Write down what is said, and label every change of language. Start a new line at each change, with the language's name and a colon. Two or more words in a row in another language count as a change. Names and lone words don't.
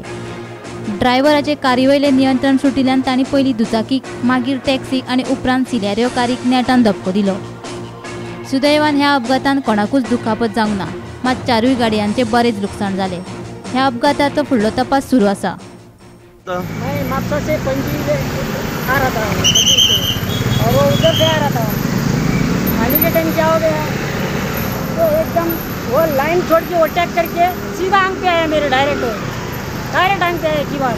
Konkani: ड्रायव्हराचे कारवयलें नियंत्रण सुटिल्ल्यान तांणी पयलीं दुचाकीक, मागीर टॅक्सीक आनी उपरांत सिलेरियो कारक नेटान धपको दिलो। सुदैवान ह्या अपघातांत कोणाकूच दुखापत जावंक ना, मात 4 गाडयांचे बरेच लुकसाण जाले। ह्या अपघाताचो फुडलो तपास सुरू आसा।
Hindi: मैं मापसा से पणजी आ रहा था और वो उधर से आ रहा था। आने के टाइम क्या हो गया तो एकदम वो लाइन छोड़ के ओवरटेक करके सीधा आंख पे आया मेरे, डायरेक्ट आंख पे आया की बात।